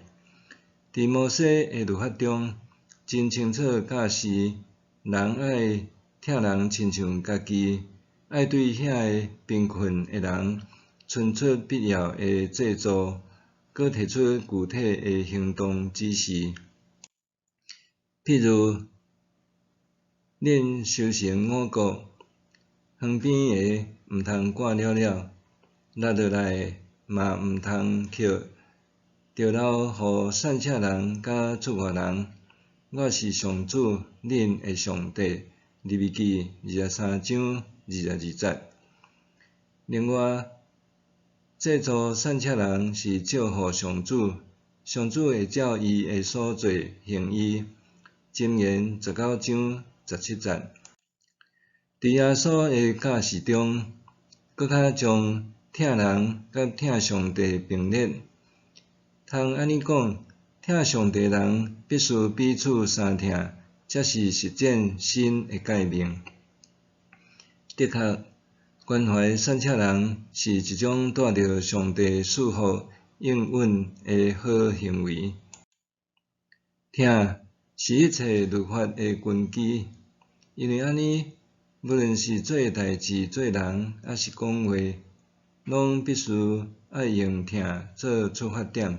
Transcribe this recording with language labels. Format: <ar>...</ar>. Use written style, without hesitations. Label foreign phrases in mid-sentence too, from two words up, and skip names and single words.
<nan>伫摩西的律法中，真清楚教示，人爱疼人亲像家己，爱对遐个贫困的人伸出必要的济助，搁提出具体的行动指示。譬如，恁修成五穀，旁边的毋通挂了了，落落来的嘛毋通捡，着留互善车人甲出外人。我是上主，恁的上帝。利未记23章22节。另外，济助善车人是照互上主，上主会照伊的所做行伊。箴言19章17节。伫耶稣的教示中，搁较将疼人甲疼上帝并列。通安尼讲，疼上帝人必须彼此相疼，才是实践新的诫命。的确，关怀善车人是一种带着上帝祝福应允的好行为。疼是一切律法的根基，因为安尼，无论是做代志、做人，还是讲话，拢必须爱用疼做出发点。</nan>